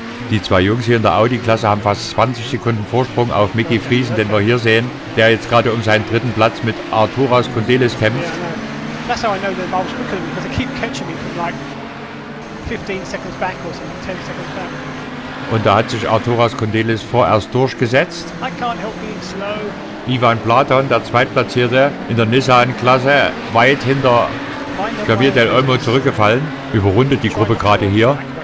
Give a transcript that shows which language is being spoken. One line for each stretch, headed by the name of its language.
German: Die zwei Jungs hier in der Audi-Klasse haben fast 20 Sekunden Vorsprung auf Micky Friesen, den wir hier sehen, der jetzt gerade um seinen dritten Platz mit Arturas Kondelis kämpft.
English: That's how I know that I was quicker than me, because they keep catching me from like 15 seconds back or something, 10 seconds back.
German: Und da hat sich Arturas Kondelis vorerst durchgesetzt.
English: I can't help being slow.
German: Ivan Platon, der Zweitplatzierte in der Nissan-Klasse, weit hinter Javier Del Olmo zurückgefallen. Überrundet die Gruppe gerade hier.